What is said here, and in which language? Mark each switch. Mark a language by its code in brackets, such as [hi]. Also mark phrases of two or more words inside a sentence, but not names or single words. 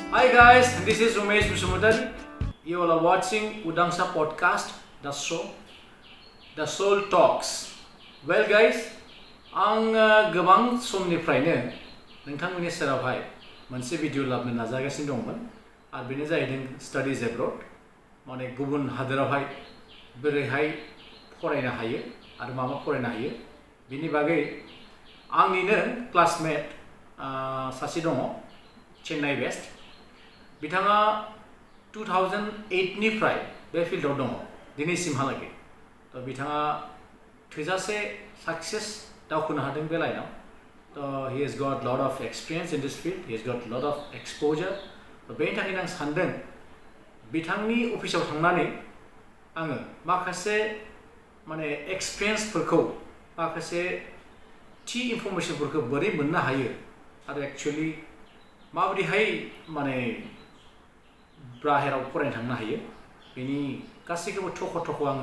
[en] guys, this is Umesh Musumudari. You all are watching Udangsa podcast, the show, the Soul Talks. Well guys, [brx] आं गोबां समनिफ्रायनो नोंथांमोननि सेरावहाय मोनसे भिडिअ लाबोनो नाजागासिनो दंमोन आरो बेनो जाहैदों [en] studies abroad [brx] माने गुबुन हादोरावहाय बोरैहाय फरायनो हायो आरो मा फरायनो हायो बिनि बागै आंनिनो क्लासमेट सासे दङ चेन्नाइ बेस्ट बिथाङा 2008 निफ्राय बे फिल्डआव दङ दिनैसिमहालागै थ' बिथाङा थोजासे सक्सेस दावखोनो हादों बे लाइनाव थ' [en] he has got lot of experience in this field, he has got lot of exposure [brx] बेनि थाखायनो आं सानदों बिथांनि अफिसाव थांनानै आङो माखासे माने एक्सपिरियेन्सफोरखौ माखासे थि इनफरमेशनफोरखौ बोरै मोननो हायो आरो एक्चुअली माबोरैहाय माने बाहेराव फरायनो थांनो हायो बेनि गासैखौबो थख' आङो